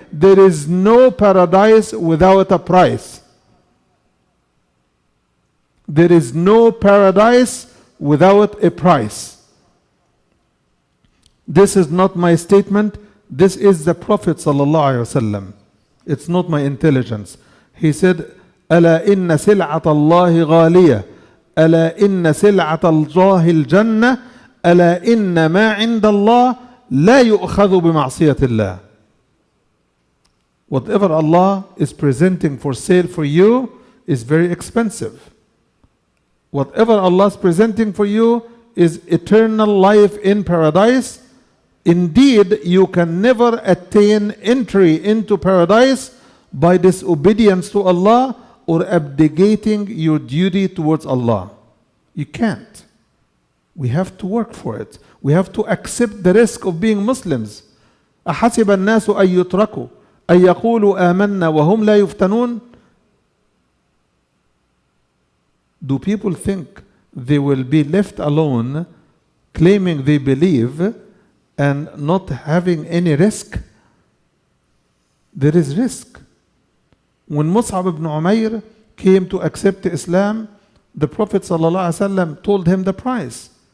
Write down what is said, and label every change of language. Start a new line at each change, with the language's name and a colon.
English: There is no paradise without a price. There is no paradise without a price. This is not my statement. This is the Prophet ﷺ. It's not my intelligence. He said,
Arabic: ألا إن سلعة الله غالية ألا إن سلعة الله الجنة ألا إن ما عند الله لا يؤخذ بمعصية الله.
English: Whatever Allah is presenting for sale for you is very expensive. Whatever Allah is presenting for you is eternal life in paradise. Indeed, you can never attain entry into paradise by disobedience to Allah or abdicating your duty towards Allah. You can't. We have to work for it. We have to accept the risk of being Muslims.
Arabic: أحسب الناس أن يتركوا أن يقولوا آمنا وهم لا يفتنون.
English: Do people think they will be left alone claiming they believe and not having any risk? There is risk. When Mus'ab ibn Umayr came to accept Islam, the Prophet ﷺ told him the price.